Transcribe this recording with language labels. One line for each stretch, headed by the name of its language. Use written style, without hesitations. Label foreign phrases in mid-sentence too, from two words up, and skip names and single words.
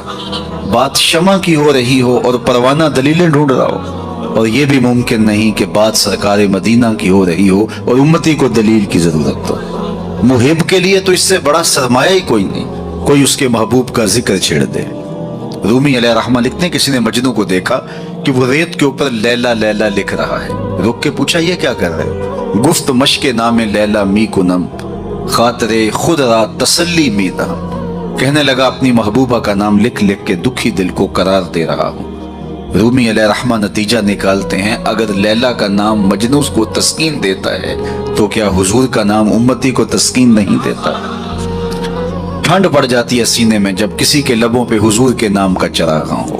Urdu: بات شمع کی ہو رہی ہو اور پروانہ دلیلیں ڈھونڈ رہا ہو، اور یہ بھی ممکن نہیں کہ بات سرکار مدینہ کی ہو رہی ہو اور امتی کو دلیل کی ضرورت ہو۔ محب کے لیے تو اس سے بڑا سرمایہ ہی کوئی نہیں، کوئی اس کے محبوب کا ذکر چھیڑ دے۔ رومی
Arabic: علیہ رحمہ
Urdu: لکھتے ہیں کسی نے مجنوں کو دیکھا کہ وہ ریت کے اوپر لیلا لیلا لکھ رہا ہے، رک کے پوچھا یہ کیا کر رہے؟
Persian: گفت مشق نام لیلا می کنم خاطر خود را تسلی می دہم،
Urdu: کہنے لگا اپنی محبوبہ کا نام لکھ لکھ کے دکھی دل کو قرار دے رہا ہوں۔ رومی
Arabic: علیہ رحمہ
Urdu: نتیجہ نکالتے ہیں اگر لیلا کا نام مجنوں کو تسکین دیتا ہے تو کیا حضور کا نام امتی کو تسکین نہیں دیتا؟ ٹھنڈ پڑ جاتی ہے سینے میں جب کسی کے لبوں پہ حضور کے نام کا چراغاں ہو۔